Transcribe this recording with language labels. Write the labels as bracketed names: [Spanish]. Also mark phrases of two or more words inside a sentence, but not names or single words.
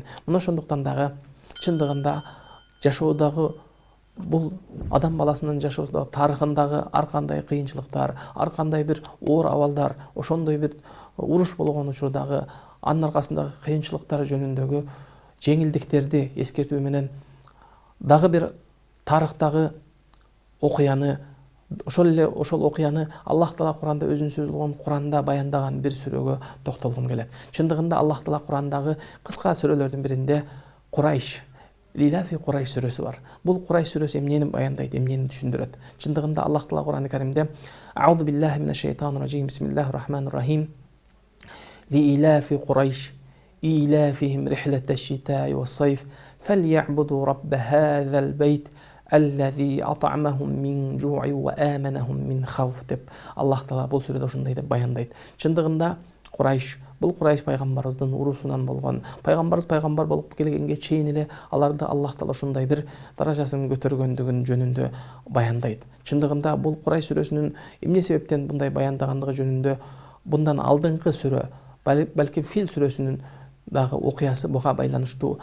[Kyrgyz] Мына ошондуктан дагы чындыгында жашоодагы бул адам баласынын жашоосунда тарыхындагы ар кандай кыйынчылыктар, ар кандай бир оор абалдар, ошондой бир уруш болгон учурдагы анын аркасындагы кыйынчылыктар жөнүндөгү жеңилдиктерди эскертүү менен дагы бир тарыхтагы окуяны, ошол окуяны Аллах Таала Куранда өзүнүн сөзү болгон Куранда баяндаган бир сүрөгө токтолгум келет. Чындыгында Аллах Таала Курандагы кыска сүрөлөрдүн биринде Курайш, Лиляфи Курайш сүрөсү бар. Бул Курайш сүрөсү эмнени баяндайт, эмнени түшүндүрөт? Чындыгында Аллах Таала Куран-ы Каримде: [Arabic] أعوذ بالله من الشيطان الرجيم، بسم الله الرحمن الرحيم. لإيلاف قريش, إيلافهم رحلة الشتاء والصيف, فليعبدوا رب هذا البيت الذي أطعمهم من جوع وآمنهم من خوف [Kyrgyz] деп Аллах Таала бул сүрөдө ушундай деп баяндайт. Чындыгында Курайш, бул Курайш пайгамбарыбыздын урусунан болгон. Пайгамбарыбыз пайгамбар болуп келгенге чейин эле аларды Аллах Таала ушундай бир даражасын көтөргөндүгүн жөнүндө баяндайт. Чындыгында бул Курайш сүрөсүнүн эмне себептен мындай баяндагандыгы жөнүндө bundan алдыңкы сүрө, балки Фил сүрөсүнүн дагы окуясы буга байланыштуу.